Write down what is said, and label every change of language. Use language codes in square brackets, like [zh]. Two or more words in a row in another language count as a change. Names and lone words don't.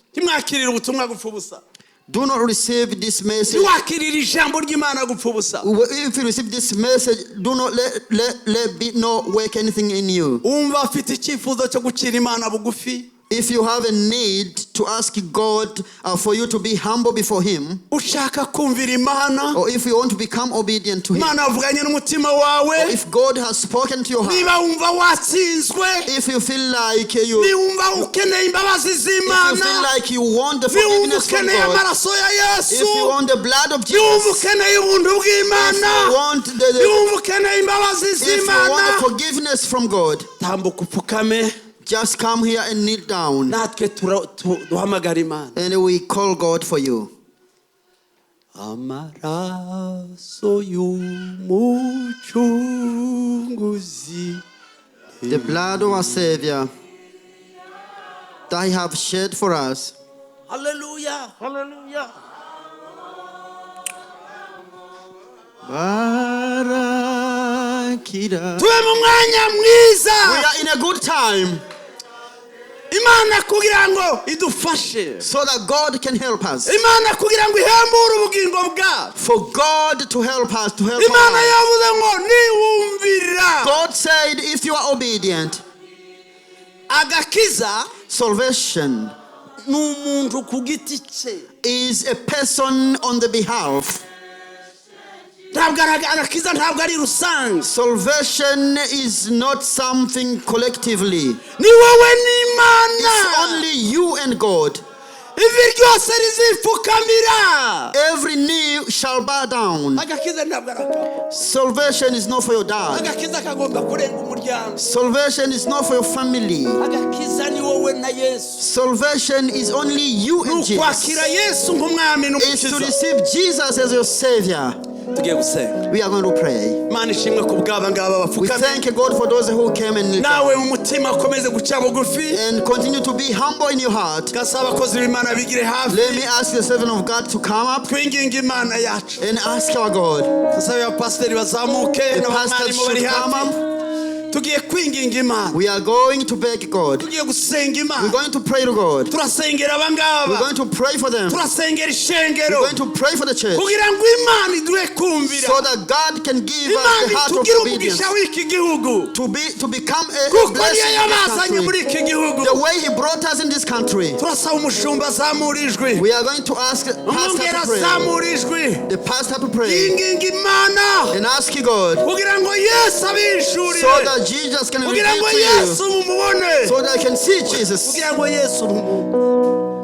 [en] Do not receive this message. If you receive this message, do not let no work anything in you. if you have a need to ask God for you to be humble before Him, [rw] ushaka kumvira Imana, [en] or if you want to become obedient to Him, [rw] Imana avuganye n'umutima wawe, [en] or if God has spoken to your heart, [rw] niba wumva watsinzwe, [en] if you feel like you [rw] niba ukeneye imbabazi z'Imana, [en] if you feel like you want the forgiveness from [rw] ukeneye [en] God, [rw] amaraso ya Yesu, [en] if you want the blood of [rw] niba [en] Jesus, [rw] ukeneye ubuntu bw'Imana, [en] if you want [rw] niba ukeneye imbabazi [en] if you [rw] z'Imana, [en] want the forgiveness from God, [rw] tambuka upfukame, [en] just come here and kneel down, [rw] natwe duhamagara Imana. [en] and we call God for you. [rw] Amaraso y'umucunguzi, [en] The blood of our Savior that He have shed for us. hallelujah, hallelujah. [rw] Barakira. Tuwe mu mwanya mwiza, [en] We are in a good time, [rw] Imana kugira ngo idufashe, [en] so that God can help us. [rw] Imana kugira ngo ihembure ubugingo bwacu. [en] For God to help us, to help [rw] Imana [en] us. [rw] yavuze ngo niwumvira, [en] God said, if you are obedient, [rw] agakiza [en] salvation [rw] n'umuntu ku giti cye. [en] is a person on the behalf. [rw] Agakiza ntabwo ari rusange, [en] Salvation is not something collectively. [rw] ni wowe n'Imana. [en] It's only you and God. [rw] Ivi ryose rizipfukamira, [en] Every knee shall bow down. [rw] agakiza ntabwo araka, [en] Salvation is not for your dad. [rw] agakiza kagomba kurenga umuryango, [en] Salvation is not for your family. [rw] agakiza ni wowe na Yesu. [en] Salvation is only you and Jesus. [rw] Ukwakira Yesu nk'umwami [en] Is to [rw] n'umukiza. [en] receive Jesus as your Savior. [rw] Tugiye gusenga. [en] We are going to pray. [rw] Imana ishimwe ku bw'aba ngaba [en] We [rw] bapfukamye, [en] thank God for those who came and knelt [rw] nawe mu mutima ukomeze guca bugufi, [en] and continue to be humble in your heart. [rw] gasaba abakozi b'Imana bigire hafi, [en] Let me ask the servant of God to come up [rw] twinginga Imana yacu. [en] and ask our God. [rw] Gasaba abapasiteri bazamuke, [en] The pastors [rw] n'abarimu bari [en] should come [rw] hafi. [en] up. [rw] Tugiye kwinginga Imana, [en] We are going to beg God. [rw] tugiye gusenga [en] We're [rw] Imana, [en] going to pray to God. [rw] turasengera [en] We're [rw] abangaba, [en] going to pray for them. [rw] turasengera [en] We're [rw] ishengero, [en] going to pray for the church, [rw] kugira ngo Imana iduhe kumvira, [en] so that God can give us [rw] Imana [en] the heart of [rw] itugire [en] obedience, [rw] umugisha w'iki gihugu, [en] to become a [rw] kuko niyo [en] blessing in this [rw] yabazanye muri [en] country. [rw] iki gihugu. [en] The way He brought us in this country. [rw] Turasaba umushumba azamura ijwi, [en] We are going to ask Pastor [rw] umwungeri [en] to pray. [rw] azamura ijwi, [en] The pastor to pray [rw] yinginga Imana [en] and ask God, [rw] kugira ngo Yesu [en] so [rw] abishurire, [en] that Jesus can [rw] kugira [en] reveal [rw] ngo [en] to [rw] Yesu [en] you, [rw] mumubone, [en] so that I can see Jesus, [rw] kugira ngo Yesu mumubone.